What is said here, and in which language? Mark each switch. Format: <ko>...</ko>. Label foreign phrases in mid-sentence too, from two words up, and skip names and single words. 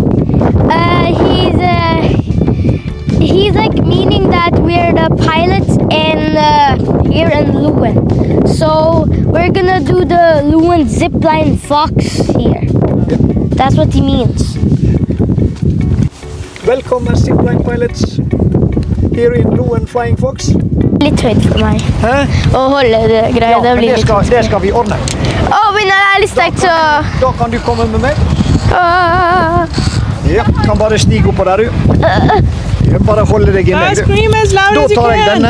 <en>He's like meaning that we're the pilots in here in Loen. So we're gonna do the Loen Zipline Fox here. Yeah. That's what he means. Velkommen zipline pilots here in Loen Flying Fox.</en> <no>Litt høyt for meg. Hæ? Å holde det greia, Ja, det men blir litt det skal vi ordne. Men det er litt sterkt, så... Da kan du komme med meg. Åh. Ja, kan bare stige opp på der, du. Ja, bare holde deg inne. Da tar jeg denne,</no>